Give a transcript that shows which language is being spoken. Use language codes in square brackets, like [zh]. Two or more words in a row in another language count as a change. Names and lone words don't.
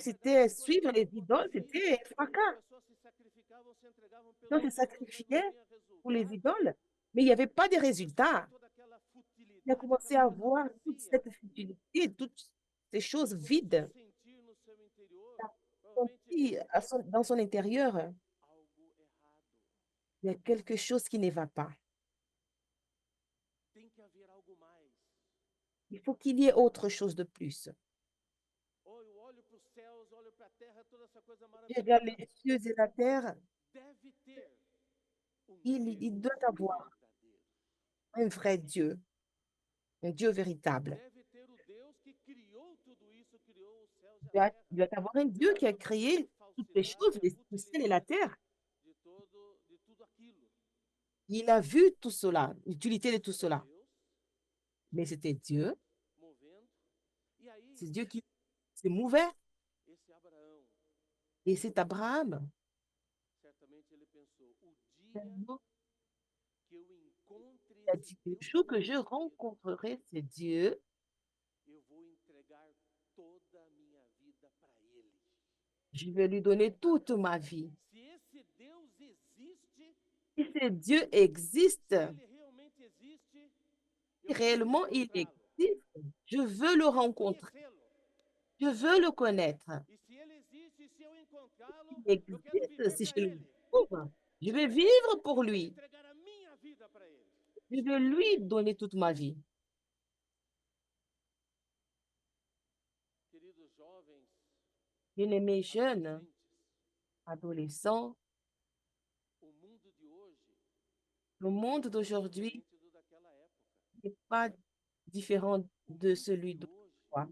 [pt] Na verdade, [fr] c'était [pt] as coisas [fr] suivre [pt] não [fr] les idoles, [pt] aconteciam, [fr] c'était un [pt] as fracas. pessoas se sacrificavam, se entregavam [fr] Donc, [pt] pelos [fr] il [pt] ídolos, mas não [fr] sacrifiait [pt] tinha [fr] pour les [pt] resultado. [fr] idoles, mais il n'y avait pas de [pt] Ele começou a ver [fr] résultat. [pt] toda aquela [fr] Il a [pt] futilidade, [fr] commencé [pt] aquela [fr] à [pt] coisa [fr] voir toute [pt] vazia. [fr] cette futilité, toutes ces choses [pt] Ele começou a [fr] vides. [pt] sentir no seu interior, [fr] Il a [pt] provavelmente, [fr] senti dans son intérieur, [pt] algo errado. [fr] il y a quelque chose qui ne va pas. [pt] Tem que haver algo mais. [fr] Il faut qu'il y ait autre chose de plus. [pt] Ou eu olho para os céus, olho para a terra, toda essa coisa [fr] Je regarde [pt] maravilhosa. [fr] les cieux et la terre, [pt] Deve ter um [fr] il [pt] Deus [fr] doit avoir [pt] verdadeiro. [fr] un vrai Dieu, un Dieu véritable. [pt] Deve ter o Deus que criou tudo isso, criou os céus e a [fr] Il [pt] terra. [fr] doit avoir un Dieu qui a [pt] Sabendo toda a [fr] créé toutes les [pt] falsidade [fr] choses, [pt] e a [fr] le ciel et la [pt] futilidade [fr] terre. [pt] de tudo aquilo. [fr] Il a vu tout cela, l'utilité de tout [pt] Mas era [fr] cela. [pt] Deus, [fr] Mais c'était Dieu, [pt] movendo. E aí, [fr] c'est Dieu qui se mouvait. [pt] esse Abraão, [fr] Et c'est Abraham. [pt] certamente ele pensou, o dia [fr] Il [pt] que eu encontre [fr] a [pt] esse [fr] dit, le [pt] Deus [fr] jour que je [pt] verdadeiro, [fr] rencontrerai ce Dieu, [pt] eu vou entregar toda a minha vida para ele. [fr] je vais lui donner toute ma vie. [pt] Se esse Deus existe, [fr] Si ce Dieu existe, [pt] se ele realmente existe, [fr] si [pt] eu quero [fr] réellement il [pt] encontrá-lo, [fr] existe, je veux le [pt] eu quero [fr] rencontrer, [pt] conhecê-lo. [fr] je veux le connaître. [pt] E se ele existe, e se eu encontrá-lo, [fr] Il [pt] eu quero [fr] existe, [pt] viver [fr] si [pt] para [fr] je le [pt] ele. [fr] trouve, je vais vivre pour [pt] Eu quero [fr] lui. [pt] entregar a minha vida para ele. [fr] Je vais lui donner toute ma vie. Bien-aimés jeunes, adolescents, le monde d'aujourd'hui n'est pas différent de celui d'autrefois.